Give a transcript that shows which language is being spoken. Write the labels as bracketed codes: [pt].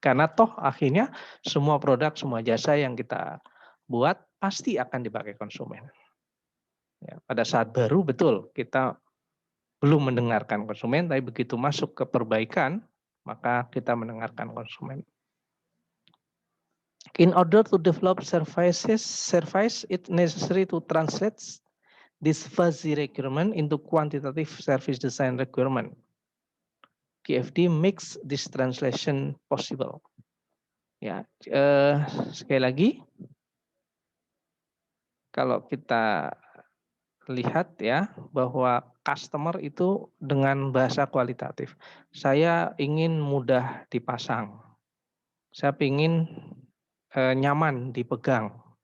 [id] Karena toh akhirnya semua produk, semua jasa yang kita buat pasti akan dipakai konsumen. Ya, pada saat baru betul kita belum mendengarkan konsumen, tapi begitu masuk ke perbaikan, maka kita mendengarkan konsumen. [en] In order to develop service, it's necessary to translate this fuzzy requirement into quantitative service design requirement. KFD makes this translation possible. [id] Ya, sekali lagi, kalau kita lihat ya bahwa customer itu dengan bahasa kualitatif. Saya ingin mudah dipasang. Saya ingin nyaman dipegang.